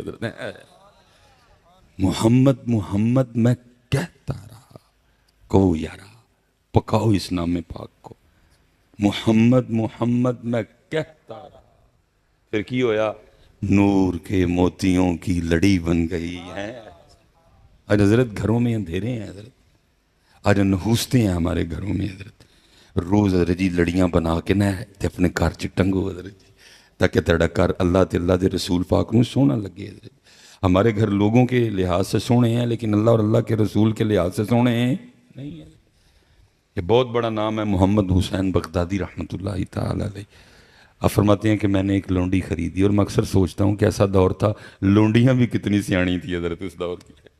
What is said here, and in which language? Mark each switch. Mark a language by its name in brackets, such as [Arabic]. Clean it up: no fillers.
[Urdu] حضرت محمد محمد میں کہتا رہا, کہو یارا پکاؤ اس نام پاک کو. محمد محمد میں کہتا رہا. [Punjabi] پھر کی ہویا, [Urdu] نور کے موتیوں کی لڑی بن گئی ہے. آج حضرت گھروں میں اندھیرے ہیں. حضرت آج نحوستے ہیں ہمارے گھروں میں. [Punjabi] حضرت روز حضرت جی لڑیاں بنا کے نہ تے اپنے گھر چ ٹنگو حضرت جی, تاکہ تیرا گھر اللہ تے اللہ دے رسول پاک نوں سونا لگے. [Urdu] حضرت ہمارے گھر لوگوں کے لحاظ سے سونے ہیں, لیکن اللہ اور اللہ کے رسول کے لحاظ سے سونے ہیں نہیں ہیں. یہ بہت بڑا نام ہے محمد حسین بغدادی رحمۃ اللہ تعالی علیہ. آپ فرماتے ہیں کہ میں نے ایک لونڈی خریدی, اور میں اکثر سوچتا ہوں کہ ایسا دور تھا لونڈیاں بھی کتنی سیاਣੀ تھی حضرت اس دور کی.